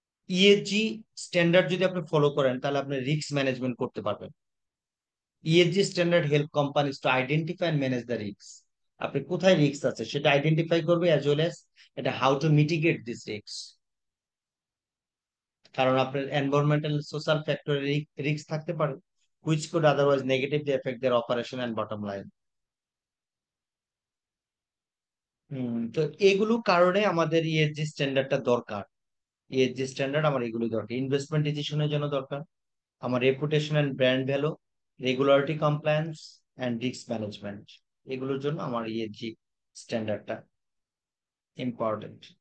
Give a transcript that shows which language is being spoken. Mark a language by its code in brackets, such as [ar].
[bn] ESG standard যদি আপনি follow করেন, তাহলে আপনি রিস্ক ম্যানেজমেন্ট করতে পারবেন। [en] ESG standard help companies to identify and manage the risk. [bn] আপনি কোথায় রিস্ক আছে সেটা আইডেন্টিফাই করবে, [en] As well as এটা how to mitigate this risk. [bn] কারণ আপনার এনভায়রনমেন্টাল সোশ্যাল ফ্যাক্টরে রিস্ক থাকতে পারে, [en] which could otherwise negatively affect their operation and bottom line. [bn] তো এগুলো কারণে আমাদের ইএসজি স্ট্যান্ডার্ডটা দরকার। ইএসজি স্ট্যান্ডার্ড আমার এগুলো দরকার, ইনভেস্টমেন্ট ডিসিশনের জন্য দরকার, আমার reputation and brand value, regularity compliance and risk management, এগুলোর জন্য আমার ইএসজি স্ট্যান্ডার্ডটা ইম্পর্টেন্ট।